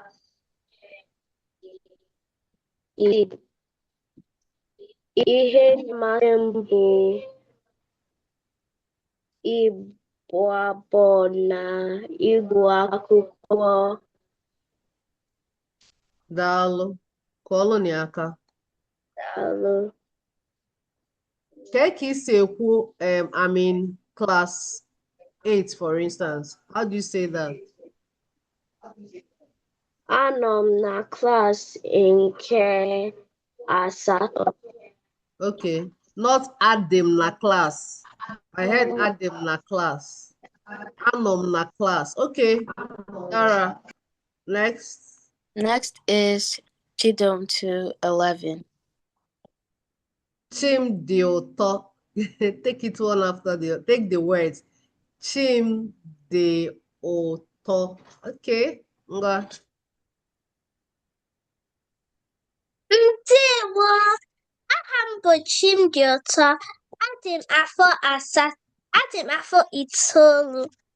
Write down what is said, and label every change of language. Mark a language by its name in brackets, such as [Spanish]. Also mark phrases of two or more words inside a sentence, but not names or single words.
[Igbo] Ihe mmasị m bụ ịbụ abụ na ịgụ akwụkwọ. Daalụ. Kọọlụ nye aka. Daalụ. Ka isi ekwu [English] I'm in class 8, for instance. How do you say that? [Igbo] Anọ m na klaasị nke asatọ. [English] Okay. Not [Igbo] Adim na class. [English] I heard [Igbo] Adim na class. Anọ m na class. [English] Okay. [Igbo] Dara. [English] Next. Next is Chidom to 11. [Igbo] Chim di ụtọ. [English] Take it one after the other. Take the words. [Igbo] Chim di ụtọ. Okay. Ngwa. Ndewo. Aha m bụ Chimdiụtọ. Adị m afọ 9.